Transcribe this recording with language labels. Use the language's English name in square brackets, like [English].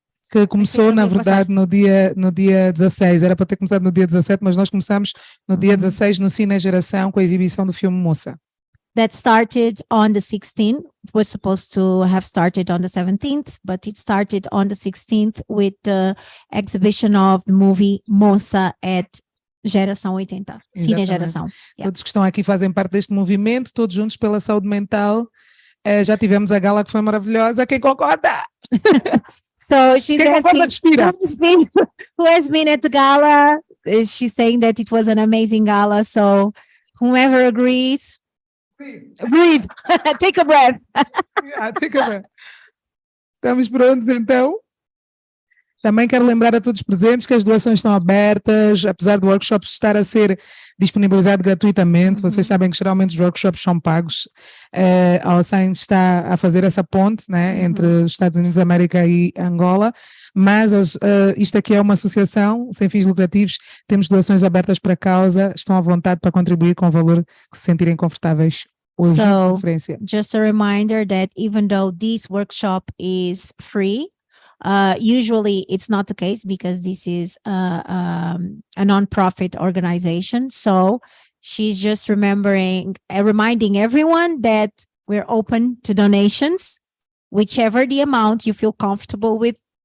[Portuguese] Que começou, na verdade, no dia 16. Era para ter começado no dia 17, mas nós começamos no dia 16 no Cine Geração com a exibição do filme Moça. [English] That started on the 16th. It was supposed to have started on the 17th, but it started on the 16th with the exhibition of the movie Moça at Geração 80, Cine Geração. Yeah. [Portuguese] Todos que estão aqui fazem parte deste movimento, todos juntos pela saúde mental. Já tivemos a gala que foi maravilhosa. Quem concorda? [English] So she's asking who has been at the gala. She's saying that it was an amazing gala. So whoever agrees, breathe. Take a breath. Take a breath. [Portuguese] Estamos prontos então? Também quero lembrar a todos os presentes que as doações estão abertas, apesar do workshop estar a ser disponibilizado gratuitamente. Vocês sabem que geralmente os workshops são pagos. A Associação está a fazer essa ponte, né, entre os Estados Unidos da América e Angola, mas isto aqui é uma associação sem fins lucrativos, temos doações abertas para a causa, estão à vontade para contribuir com o valor que se sentirem confortáveis. [English] So, just a reminder that even though this workshop is free, usually it's not the case because this is a non-profit organization. So she's just reminding everyone that we're open to donations, whichever the amount you feel comfortable with.